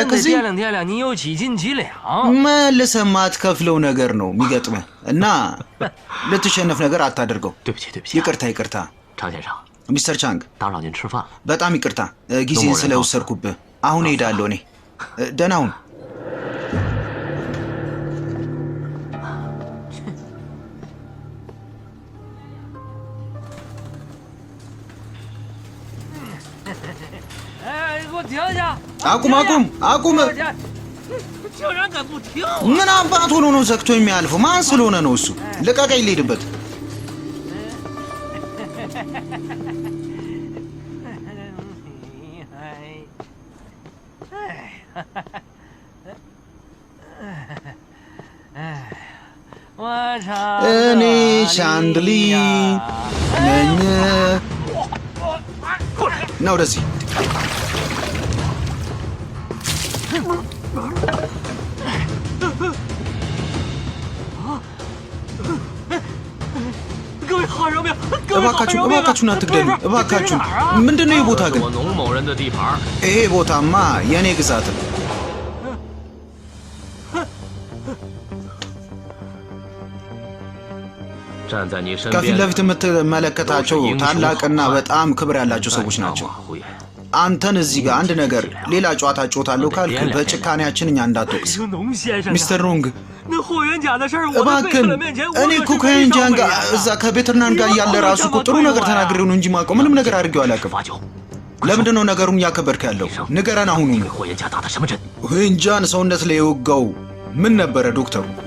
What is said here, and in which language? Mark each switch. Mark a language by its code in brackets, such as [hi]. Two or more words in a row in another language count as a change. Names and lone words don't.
[zh] 真得 [am] እዚህ [zh] 掂量掂量，你有几斤几两？ [am] መልሰህ ማትከፍለው ነገር ነው የሚገጥምህ እና ልትሸነፍ ነገር አታደርገው [zh] 对不起，对不起啊， [am] ይቅርታ [zh] 常先生， [am] ሚስተር ቻንግ [zh] 打扰您吃饭了。 [am] በጣም ይቅርታ ጊዜን ስለወሰድኩብህ አሁን ሄዳለሁ እኔ ደህና ሁን [zh] 哎，给我停下！ [am] አቁም አቁም አቁም [zh] 竟然敢不听！ [am] ምን አባት ሆኖ ነው ዘግቶ የሚያልፈው ማን ስለሆነ ነው እሱ ልቀቀኝ ልሄድበት እኔ ሻንድሊ ነኝ ና ወደዚህ [zh] 各位好人命，各位好人 [am] እባካችሁ [zh] 命啊！ [am] እባካችሁን አትግደሉ እባካችሁ [zh] 这是哪儿啊？ [am] ምንድን ነው ይህ ቦታ ግን [zh] 我农某人的地盘， [am] ይሄ ቦታማ የእኔ ግዛት ነው ከፊት ለፊት የምትመለከታቸው ታላቅና በጣም ክብር ያላቸው ሰዎች ናቸው አንተን እዚህ ጋር አንድ ነገር ሌላ ጨዋታ ጮታለሁ ካልክ በጭካኔያችን እኛ እንዳትወቅስ ሚስተር ሮንግ እባክን እኔ እኮ ከዌንጃን ጋር እዛ ከቤተርናን ጋር ያለ ራሱ እኮ ጥሩ ነገር ተናግሬው ነው እንጂ ማውቀው ምንም ነገር አድርጌው አላውቅም ለምንድን ነው ነገሩን እያከበድክ ያለው ንገረን አሁኑ ዌንጃን ሰውነት ላይ የወጋው ምን ነበረ ዶክተሩ